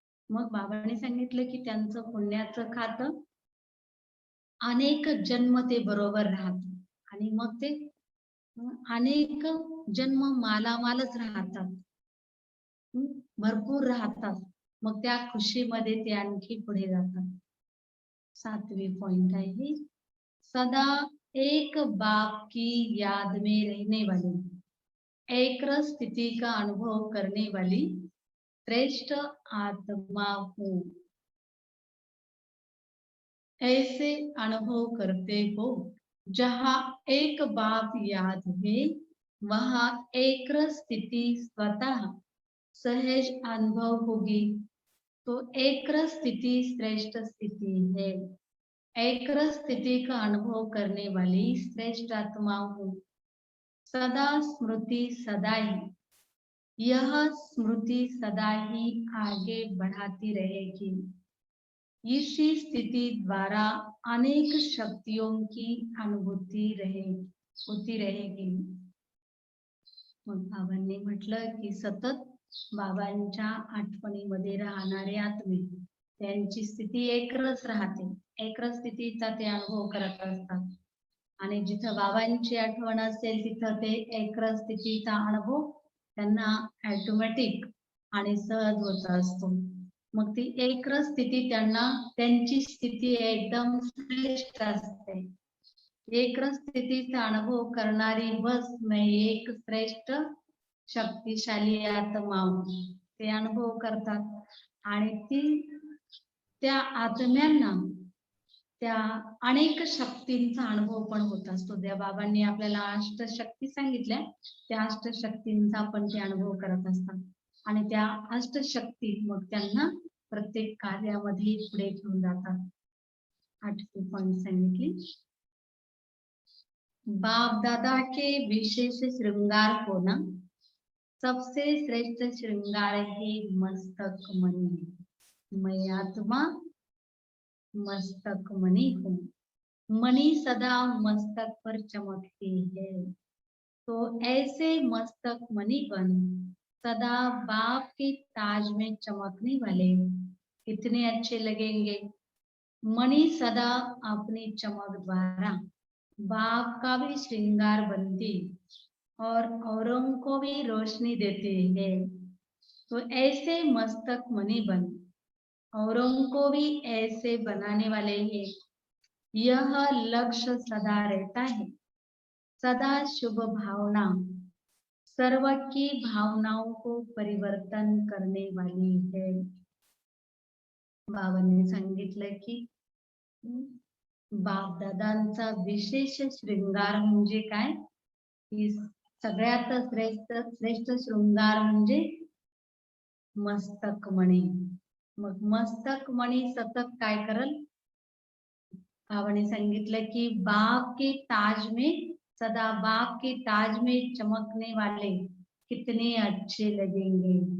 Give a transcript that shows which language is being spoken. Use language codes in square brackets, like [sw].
[mr] मग बाबांनी सांगितलं की त्यांचं पुण्याचं खातं अनेक जन्म ते बरोबर राहतं आणि मग ते अनेक जन्म मालामालच राहतात, भरपूर राहतात. मग त्या खुशीमध्ये ते आणखी पुढे जातात. [hi] 7वीं पॉइंट आहे, सदा एक बाप की याद में रहने वाली, एक स्थिति का अनुभव करने वाली श्रेष्ठ आत्मा हूँ। ऐसे अनुभव करते हो जहाँ एक बाप याद है, वहाँ एक स्थिति स्वतः सहज अनुभव होगी। तो एक स्थिति श्रेष्ठ स्थिति है। एक स्थिति का अनुभव करने वाली श्रेष्ठ आत्मा हूँ। सदा स्मृति सदा ही, यह स्मृति सदा ही आगे बढ़ाती रहेगी। इसी स्थिति द्वारा अनेक शक्तियों की अनुभूती होती रहेगी. [mr] मग बाबांनी म्हटलं की सतत बाबांच्या आठवणीमध्ये राहणारे आत्मे त्यांची स्थिती एकरस राहते, एकरस स्थितीचा ते अनुभव करत असतात आणि जिथं बाबांची आठवण असेल तिथं ते एकरस स्थितीचा अनुभव त्यांना ऑटोमॅटिक आणि सहज होत असतो. मग ती एकरस स्थिती त्यांना, त्यांची स्थिती एकदम श्रेष्ठ असते. एकरस स्थितीचा अनुभव करणारी बस [hi] मैं एक श्रेष्ठ शक्तिशाली आत्मा [mr] ते अनुभव करतात आणि ती त्या आत्म्यांना त्या अनेक शक्तींचा अनुभव पण होत असतो. त्या बाबांनी आपल्याला अष्टशक्ती सांगितल्या, त्या अष्टशक्तींचा पण ते अनुभव करत असतात आणि त्या अष्टशक्ती मग त्यांना प्रत्येक कार्यामध्ये पुढे घेऊन जातात. [hi] 8वीं पॉइंट सांगितली, बाप दादा के विशेष श्रृंगार होना, सबसे श्रेष्ठ श्रृंगार है मस्तक मणि। मैं आत्मा मस्तक मणि हूँ, मणि सदा मस्तक पर चमकती है। तो ऐसे मस्तक मणि बन सदा बाप के ताज में चमकने वाले कितने अच्छे लगेंगे। मणि सदा अपनी चमक द्वारा बाप का भी श्रृंगार बनती और औरों को भी रोशनी देते हैं। तो ऐसे मस्तक मणि बन, औरों को भी ऐसे बनाने वाले हैं। यह लक्ष्य सदा रहता है। सदा शुभ भावना सर्व की भावनाओं को परिवर्तन करने वाली है। [mr] बाबांनी सांगितलं की बाप दादांचा विशेष श्रृंगार म्हणजे काय, की सगळ्यात श्रेष्ठ श्रेष्ठ शृंगार म्हणजे मस्तक मणी. मग मस्तक मणी सतत काय करल, बाबांनी सांगितलं की [hi] बाप के ताज में सदा बाप के ताज में चमकने वाले कितने अच्छे लगेंगे.